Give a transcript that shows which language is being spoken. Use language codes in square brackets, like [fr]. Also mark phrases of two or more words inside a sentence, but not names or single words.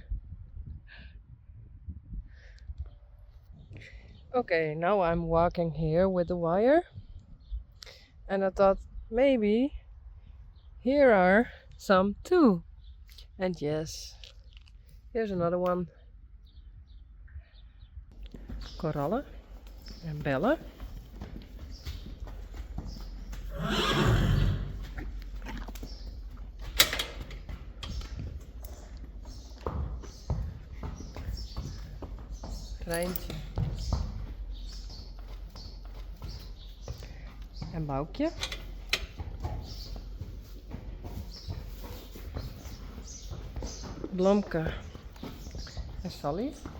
[en] Okay, now I'm walking here with the wire, and I thought maybe here are some too. And yes, here's another one. Coralle and Belle. Treintje. [nl] En Boukje. Blomke en Sally.